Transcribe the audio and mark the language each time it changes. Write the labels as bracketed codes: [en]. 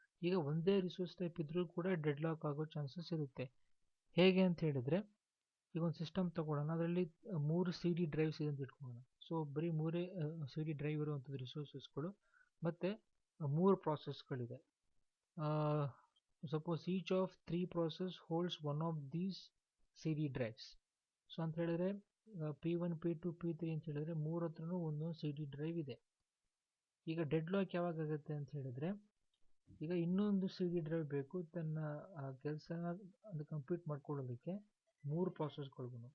[kn] ಈಗ ಒಂದೇ resource type ಇದ್ರೂ ಕೂಡ ಡೆಡ್ಲಾಕ್ ಆಗೋ ಚಾನ್ಸಸ್ ಇರುತ್ತೆ. ಹೇಗೆ ಅಂತ ಹೇಳಿದ್ರೆ, ಈಗ ಒಂದು ಸಿಸ್ಟಮ್ ತಗೊಳ್ಳೋಣ, ಅದರಲ್ಲಿ 3 ಸಿ ಡಿ ಡ್ರೈವ್ಸ್ ಇದೆ ಅಂತ ಇಟ್ಕೊಳ್ಳೋಣ. ಸೊ ಬರೀ 3 ಸಿ ಡಿ ಡ್ರೈವ್ ಇರುವಂಥದ್ದು ರಿಸೋರ್ಸಸ್ಗಳು, ಮತ್ತು 3 ಪ್ರಾಸೆಸ್ಗಳಿದೆ. [en] Suppose each of 3 process holds one of these CD drives. [kn] So ಅಂತ ಹೇಳಿದ್ರೆ P1, P2, P3 ಅಂತ ಹೇಳಿದ್ರೆ 3 ಹತ್ರನೂ ಒಂದೊಂದು ಸಿ ಡಿ ಡ್ರೈವ್ ಇದೆ. ಈಗ ಡೆಡ್ಲಾಕ್ ಯಾವಾಗ ಆಗುತ್ತೆ ಅಂತ ಹೇಳಿದ್ರೆ, ಈಗ ಇನ್ನೊಂದು ಸಿ ಡಿ ಡ್ರೈವ್ ಬೇಕು ತನ್ನ ಕೆಲಸನ ಅದು ಕಂಪ್ಲೀಟ್ ಮಾಡ್ಕೊಳ್ಳೋದಕ್ಕೆ 3 ಪ್ರಾಸೆಸ್ಗಳಿಗೂ.